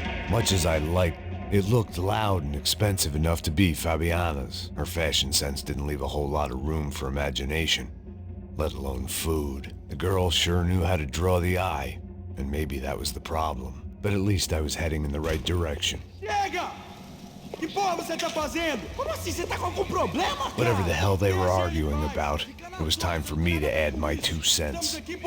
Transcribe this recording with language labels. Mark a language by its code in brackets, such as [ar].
[en] Much as I liked, it looked loud and expensive enough to be Fabiana's. Her fashion sense didn't leave a whole lot of room for imagination, let alone food. The girl sure knew how to draw the eye, and maybe that was the problem. But at least I was heading in the right direction. [pt] Chega! Que porra você tá fazendo? Como assim? Você tá com algum problema, cara? [en] Whatever the hell they were arguing about, it was time for me to add my 2 cents.